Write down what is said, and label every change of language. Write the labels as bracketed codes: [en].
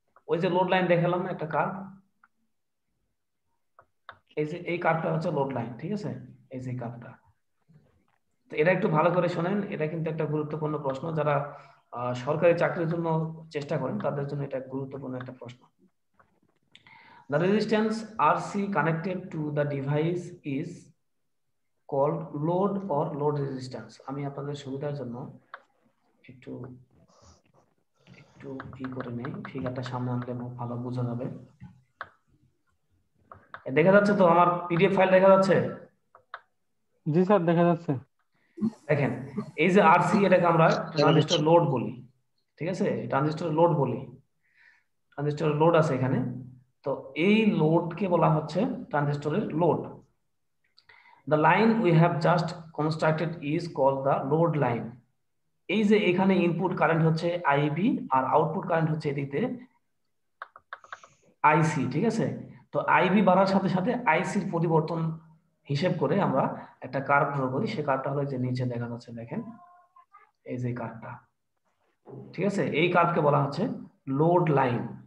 [bn] ওই যে load line দেখালাম না একটা কার্ভ, এই যে এই কার্ভটা হচ্ছে লোড লাইন, ঠিক আছে, এই যে কার্ভটা। তো এটা একটু ভালো করে শোনেন, এটা কিন্তু একটা গুরুত্বপূর্ণ প্রশ্ন, যারা সরকারি চাকরির জন্য চেষ্টা করেন তাদের জন্য এটা গুরুত্বপূর্ণ একটা প্রশ্ন। [en] The resistance RC connected to the device is called load or load resistance. [bn] আমি আপনাদের সুবিধার জন্য একটু কি করে নেই, ফিগারটা সামনে আনলে ভালো বোঝা যাবে। দেখা যাচ্ছে তো আমার পিডিএফ ফাইল দেখা যাচ্ছে? জি স্যার, দেখা যাচ্ছে। দেখেন এই যে আরসি, এটাকে আমরা ট্রানজিস্টর লোড বলি, ঠিক আছে, ট্রানজিস্টর লোড বলি, ট্রানজিস্টর লোড আছে এখানে। তো এই লোডকে বলা হচ্ছে ট্রানজিস্টরের load. [en] The line we have just constructed is called the load line. [bn] এই যে এখানে ইনপুট কারেন্ট হচ্ছে আইবি আর আউটপুট কারেন্ট হচ্ছে এদিকে আইসি, ঠিক আছে। তো আইবি বাড়ার সাথে সাথে আইসির পরিবর্তন হিসেব করে আমরা একটা কার্ভ ড্র করি, সেই কার্ভটা হলো যে নিচে দেখা যাচ্ছে, দেখেন এই যে কার্ভটা, ঠিক আছে, এই কার্ভকে বলা হচ্ছে লোড লাইন।